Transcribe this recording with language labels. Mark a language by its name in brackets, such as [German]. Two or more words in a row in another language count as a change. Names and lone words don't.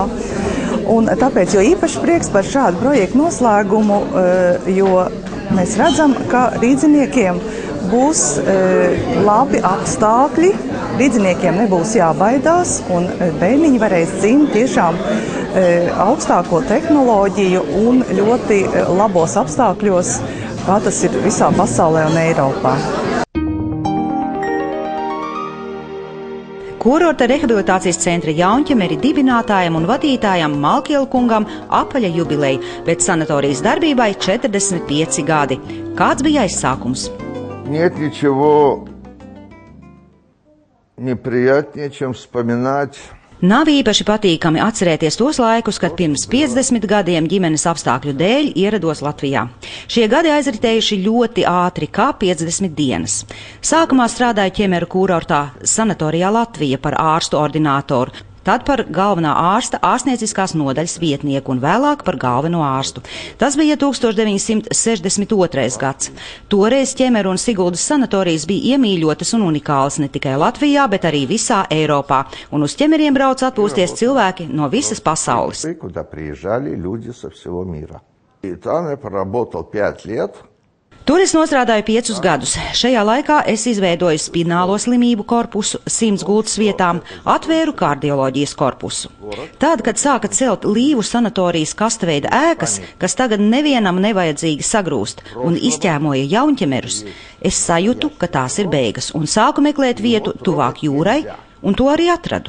[Latvian] Un tāpēc jo īpaši prieks par šādu projektu noslēgumu, jo mēs redzam, ka rīdziniekiem būs labi apstākļi, rīdziniekiem nebūs jābaidās, un bērniņi varēs dzimt tiešām augstāko tehnoloģiju un ļoti labos apstākļos, kā tas ir visā pasaulē un Eiropā. Kurorta rehabilitācijas centra Jaunķemeri dibinātājam un vadītājam Malkiela kungam apaļa jubileja, bet sanatorijas darbībai 45 gadi. Kāds bija aizsākums? [Russian] Нет ничего неприятнее, чем вспоминать. [Latvian] Nav īpaši patīkami atcerēties tos laikus, kad pirms 50 gadiem ģimenes apstākļu dēļ ierados Latvijā. Šie gadi aizritējuši ļoti ātri, kā 50 dienas. Sākumā strādāju Ķemeru kurortā sanatorijā Latvija par ārstu ordinātoru, tad par galvenā ārsta ārstnieciskās nodaļas vietnieku un vēlāk par galveno ārstu. Tas bija 1962. gads. Toreiz Ķemeru un Siguldas sanatorijas bija iemīļotas un unikālas ne tikai Latvijā, bet arī visā Eiropā, un uz Ķemeriem brauc atpūsties cilvēki no visas pasaules. [Russian] Куда приезжали люди со всего мира. И там я проработал 5 лет. [Latvian] Tur es nostrādāju 5 gadus. Šajā laikā es izveidoju spinālo slimību korpusu 100 gultas vietām, atvēru kardioloģijas korpusu. Tad, kad sāka celt Līvu sanatorijas kastaveida ēkas, kas tagad nevienam nevajadzīgi sagrūst un izķēmoja Jaunķemerus, es sajūtu, ka tās ir beigas un sāku meklēt vietu tuvāk jūrai, un to arī atradu.